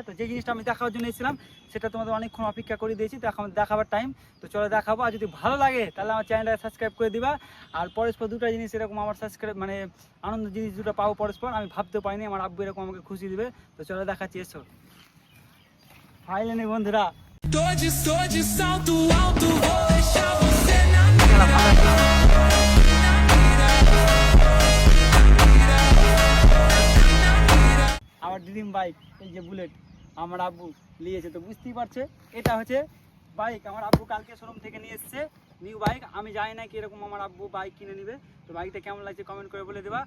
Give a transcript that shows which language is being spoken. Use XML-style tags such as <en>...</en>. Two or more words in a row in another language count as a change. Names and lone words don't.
<bn>তো যে জিনিসটা আমি দেখার জন্য এসেছিলাম সেটা তোমাদের অনেকক্ষণ অপেক্ষা করে দিয়েছি, তো এখন দেখাবার টাইম, তো চলো দেখাবো। আর যদি ভালো লাগে তাহলে আমার চ্যানেলটা সাবস্ক্রাইব করে দিবা। আর পরস্পর দুটো জিনিস এরকম আমার সাবস্ক্রাইব মানে আনন্দ জিনিস দুটো পাবো পরস্পর, আমি ভাবতে পারিনি আমার আব্বু এরকম আমাকে খুশি দিবে। তো চলো দেখাচ্ছি, এসো ফাইনালি বন্ধুরা।</bn> <pt>Tô de salto alto, vou deixar você na mira.</pt> <bn>আমার ড্রিম বাইক এই যে বুলেট, আমার আব্বু নিয়েছে, তো বুঝতেই পারছে এটা হচ্ছে বাইক আমার আব্বু কালকে শোরুম থেকে নিয়ে এসছে</bn> <en>new bike.</en> <bn>আমি জানি না কিরকম আমার আব্বু বাইক কিনে নিবে, তো বাইকটা কেমন লাগছে কমেন্ট করে বলে দেবা।</bn>